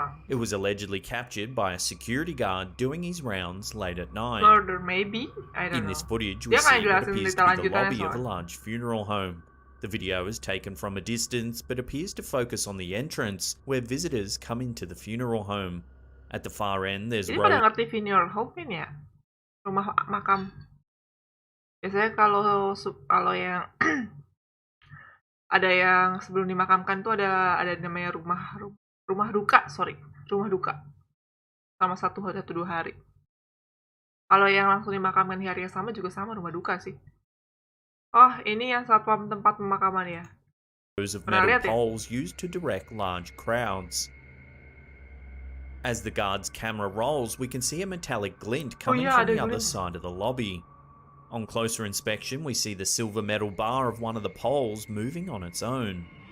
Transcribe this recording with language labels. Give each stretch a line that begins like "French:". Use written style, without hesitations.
English: It was allegedly captured by a security guard doing his rounds late at night. Murder, maybe? I don't know. In this footage, we see what appears to be the lobby of a large funeral home. The video is taken from a distance, but appears to focus on the entrance, where visitors come into the funeral home. At the far end, there's
Indonesian: Jadi pada ngerti funeral home ini ya? Rumah makam. Biasanya kalau yang ada yang sebelum dimakamkan tuh ada namanya rumah duka, rumah duka. Sama 1-2 hari. Kalau yang langsung dimakamkan di hari yang sama juga sama rumah duka sih. Oh, ini yang satpam tempat pemakaman ya.
English: Of metal poles used to direct large crowds. As the guard's camera rolls, we can see a metallic glint coming from the other side of the lobby. On closer inspection, we see the silver metal bar of one of the poles moving on its own.